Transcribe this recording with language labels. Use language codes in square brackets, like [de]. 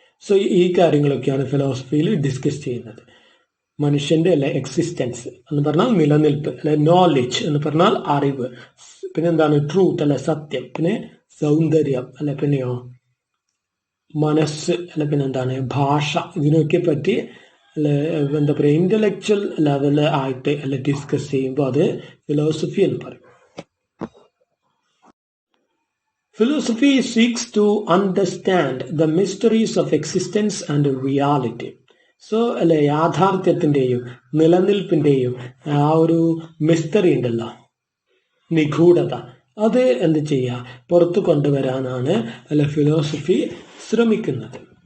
[ml] So ഈ കാര്യങ്ങളൊക്കെയാണ് ഫിലോസഫിയിൽ discuss ചെയ്യുന്നത്. മനുഷ്യന്റെ അല്ലെ എക്സിസ്റ്റൻസ് എന്ന് പറഞ്ഞാൽ നിലനിൽപ്പ്, അല്ലെ നോളജ് എന്ന് പറഞ്ഞാൽ അറിവ്, പിന്നെ എന്താണ് ട്രൂത്ത് അല്ലെ സത്യം, പിന്നെ സൗന്ദര്യം അല്ലെ പിന്നെയോ മനസ്സ് അല്ലെ പിന്നെ എന്താണ് ഭാഷ, ഇതിനൊക്കെ പറ്റി അല്ലെ എന്താ പറയുക ഇന്റലക്ച്വൽ ലെവൽ ആയിട്ട് അല്ലെ ഡിസ്കസ് ചെയ്യുമ്പോൾ അത് ഫിലോസഫി എന്ന് പറയും. [en] Philosophy seeks to understand the mysteries of existence and reality. [ml] So അല്ലെ യാഥാർത്ഥ്യത്തിന്റെയും നിലനിൽപ്പിന്റെയും ആ ഒരു മിസ്റ്ററി ഉണ്ടല്ലോ, നിഗൂഢത, അത് എന്ത് ചെയ്യുക പുറത്തു കൊണ്ടുവരാനാണ് അല്ലെ ഫിലോസഫി ശ്രമിക്കുന്നത്.